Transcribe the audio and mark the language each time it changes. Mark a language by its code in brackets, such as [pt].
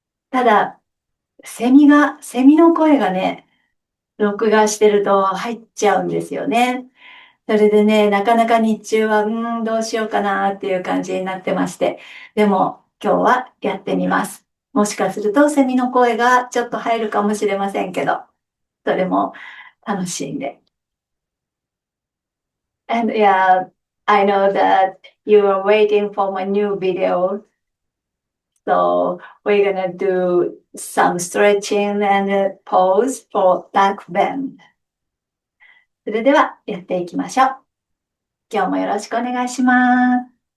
[ja] ただ、セミの声がね、録画してると入っちゃうんですよね。それでね、なかなか日中は、どうしようかなっていう感じになってまして。でも、今日はやってみます。もしかするとセミの声がちょっと入るかもしれませんけど、それも楽しんで。 [en] And yeah, I know that you are waiting for my new video. So we're gonna do some stretching and pose for back bend. [ja] それではやっていきましょう。今日もよろしくお願いします。